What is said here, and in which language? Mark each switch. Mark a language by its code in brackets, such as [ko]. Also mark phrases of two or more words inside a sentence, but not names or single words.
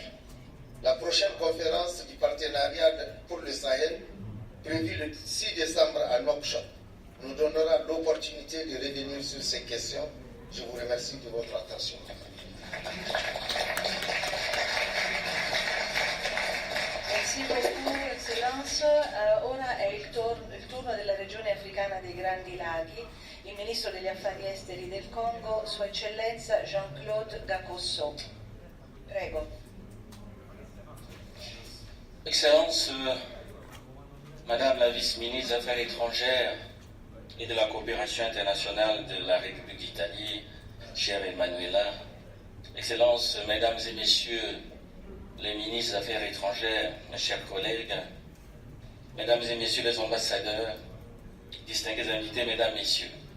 [fr] La prochaine conférence du partenariat pour le Sahel, prévue le 6 décembre à Nouakchott, nous donnera l'opportunité de revenir sur ces questions. Je vous remercie de votre attention. Merci beaucoup, [it] Eccellenza. Ora è il turno della regione africana dei Grandi Laghi. Il ministro degli affari esteri del Congo, Sua Eccellenza Jean-Claude Gakosso. Prego. [fr] Excellence, Madame la vice-ministre des Affaires étrangères et de la coopération internationale de la République d'Italie, chère Emanuela, Excellences, Mesdames et Messieurs les ministres des Affaires étrangères, mes chers collègues, Mesdames et Messieurs les ambassadeurs, distingués invités, Mesdames, Messieurs,